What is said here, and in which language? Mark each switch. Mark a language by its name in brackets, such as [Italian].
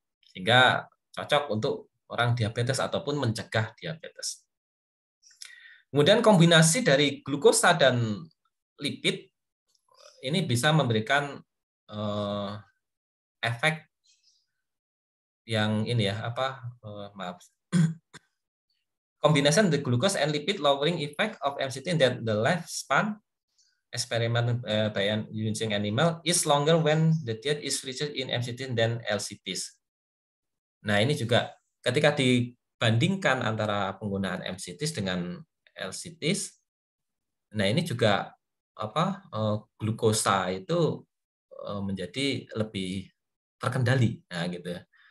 [Indonesian] Sehingga cocok untuk orang diabetes ataupun mencegah diabetes. Kemudian kombinasi dari glukosa dan lipid ini bisa memberikan efek yang ini ya maaf. [English] Combination the glucose and lipid lowering effect of MCT in the lifespan experiment by using animal is longer when the diet is rich in MCT than LCTs. [Indonesian] Nah ini juga ketika dibandingkan antara penggunaan MCTs dengan LCTs, nah ini juga glukosa itu menjadi lebih terkendali, nah gitu ya.